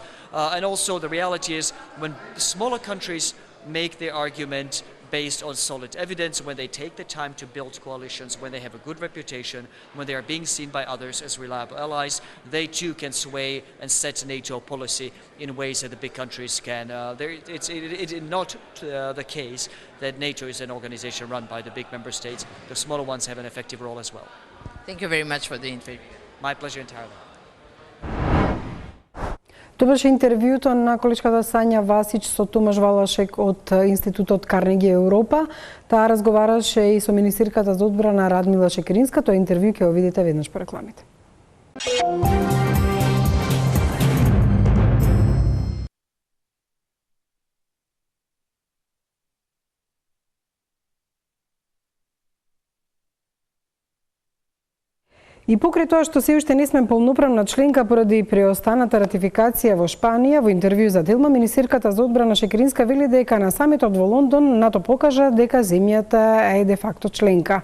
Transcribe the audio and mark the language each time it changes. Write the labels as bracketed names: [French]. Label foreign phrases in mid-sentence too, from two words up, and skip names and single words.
[English] And also the reality is, when the smaller countries make their argument based on solid evidence, when they take the time to build coalitions, when they have a good reputation, when they are being seen by others as reliable allies, they too can sway and set NATO policy in ways that the big countries can. It's not the case that NATO is an organization run by the big member states. The smaller ones have an effective role as well. Thank you very much for the interview. My pleasure entirely. [Macedonian] Тоа беше интервјуто на колешката Сања Васич со Томаш Валашек од Институтот Карнеги Европа. Таа разговараше и со министерката за одбрана Радмила Шекеринска. Тоа интервју ќе го видите веднаш по рекламите. И покрај тоа што се уште не сме полноправна членка поради преостаната ратификација во Шпанија, во интервју за Делма, министерката за одбрана Шекеринска вели дека на самитот во Лондон НАТО покажа дека земјата е де факто членка.